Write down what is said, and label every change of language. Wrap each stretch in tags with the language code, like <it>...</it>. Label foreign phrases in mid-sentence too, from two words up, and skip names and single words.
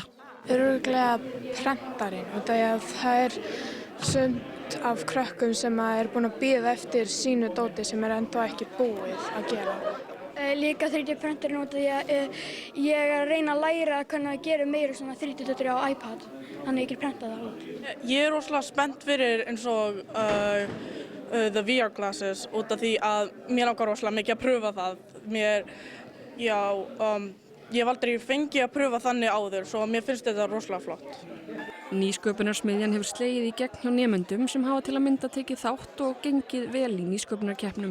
<is>Örugglega prentarinn, út af að það sumt af krökkum sem búin að bíða eftir sínu dóti sem ennþá ekki búið að gera. Líka 3D-prentarinn út af því að ég að reyna að læra hvernig að gera meira svona 3D-dóttir á iPad, þannig ég get prentað það út. Ég rosalega spennt fyrir eins og</is> <en>the VR glasses</en> <is>út af því að mér langar rosalega mikið að pröfa það. Ég hef aldrei fengið að pröfa þannig áður, svo mér finnst þetta rosalega flott. Nýsköpunarsmiðjan hefur slegið í gegn hjá nemendum sem hafa til að mynda tekið þátt og gengið vel í nýsköpunarkeppnum.</is>